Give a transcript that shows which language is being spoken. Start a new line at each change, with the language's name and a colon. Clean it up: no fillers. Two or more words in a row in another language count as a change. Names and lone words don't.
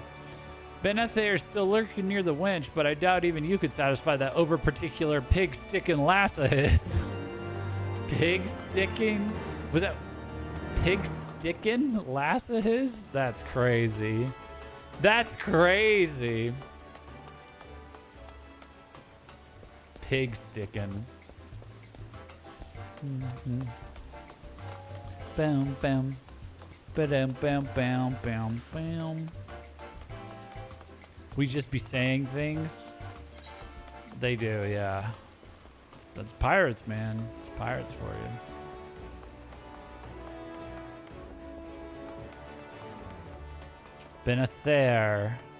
English: Benethe are still lurking near the winch, but I doubt even you could satisfy that over-particular pig-sticking lass of his. Pig-sticking? Was that pig-sticking lass of his? That's crazy. That's crazy. Pig-sticking. Mm-hmm. Bam, bam. Ba-dum, bam, bam, bam, bam. We just be saying things. They do, yeah. That's pirates, man. It's pirates for you. Benether.